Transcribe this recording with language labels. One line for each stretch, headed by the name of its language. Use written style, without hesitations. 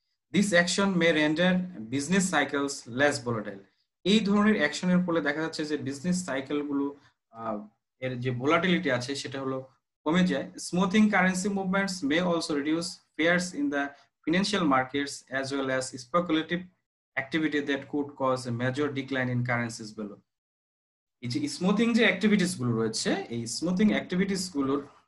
English: This action may render business cycles less volatile.
Bangla: এই ধরনের অ্যাকশনের ফলে দেখা যাচ্ছে যে বিজনেস সাইকেলগুলো এর যে ভোলাটিলিটি আছে সেটা হলো কমে যায়।
English: Smoothing currency movements may also reduce fears in the financial markets as well as speculative activity that could cause a major decline in currencies value.
Bangla: এই যে স্মুথিং যে অ্যাক্টিভিটিস গুলো রয়েছে, এই স্মুথিং অ্যাক্টিভিটিস গুলোর